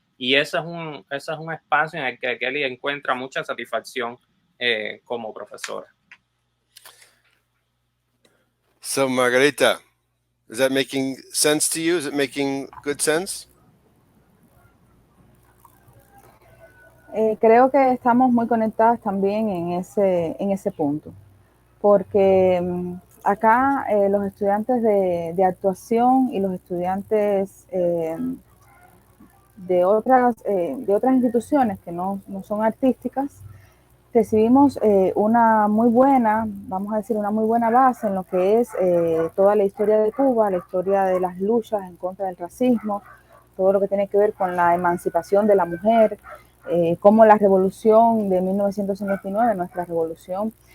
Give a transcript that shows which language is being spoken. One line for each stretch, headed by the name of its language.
Spanish: Y ese es un espacio en el que Kelly encuentra mucha satisfacción como profesora.
English: So, Margarita, is that making sense to you? Is it making good sense?
Spanish: Creo que estamos muy conectadas también en ese punto, porque acá los estudiantes de actuación y los estudiantes de otras instituciones que no son artísticas, recibimos una muy buena base en lo que es toda la historia de Cuba, la historia de las luchas en contra del racismo, todo lo que tiene que ver con la emancipación de la mujer, cómo la revolución de 1959, nuestra revolución,